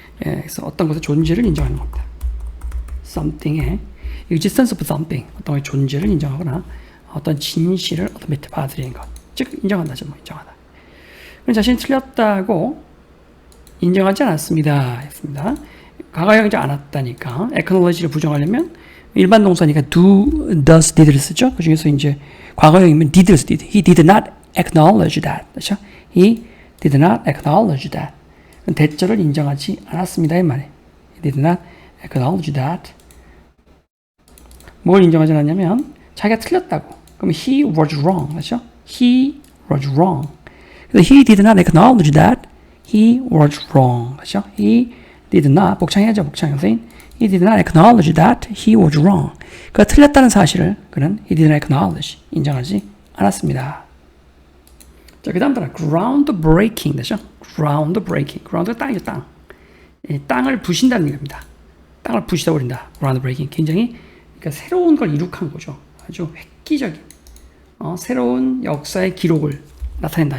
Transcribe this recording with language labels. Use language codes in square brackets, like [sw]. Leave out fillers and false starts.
[ko] 그래서 어떤 것의 존재를 인정하는 겁니다. something의 [en] existence of something, [ko] 어떤 거의 존재를 인정하거나 어떤 진실을 admit, 받아들이는 것. 즉 인정한다죠. 인정하다. 그럼 자신이 틀렸다고 인정하지 않았습니다. 했습니다. 과거형 인정 안 했다니까 acknowledge를 부정하려면 일반 동사니까 do, does, did를 쓰죠. 그 중에서 이제 과거형이면 did를 쓰 did. [en] He did not acknowledge that. [ko] 그렇죠? [en] He did not acknowledge that. [ko] 대절을 인정하지 않았습니다. 이 말이에요. [en] He did not acknowledge that. [ko] 뭘 인정하지 않았냐면 자기가 틀렸다고. [en] 그럼 he was wrong. [ko] 그렇죠? [en] He was wrong. 그래서 he did not acknowledge that he was wrong. [ko] 그렇죠? [en] He did not, [ko] 복창해야죠. 복창 선생님. [en] He did not acknowledge that he was wrong. [ko] 그가 틀렸다는 사실을 그는 [en] he did not acknowledge, [ko] 인정하지 않았습니다. 자, 그 다음 단어 groundbreaking 되죠? groundbreaking. ground가 땅이죠. 땅. 땅을 부신다는 얘기입니다. 땅을 부시다 버린다. groundbreaking. 굉장히 그러니까 새로운 걸 이룩한 거죠. 아주 획기적인 새로운 역사의 기록을 나타낸다.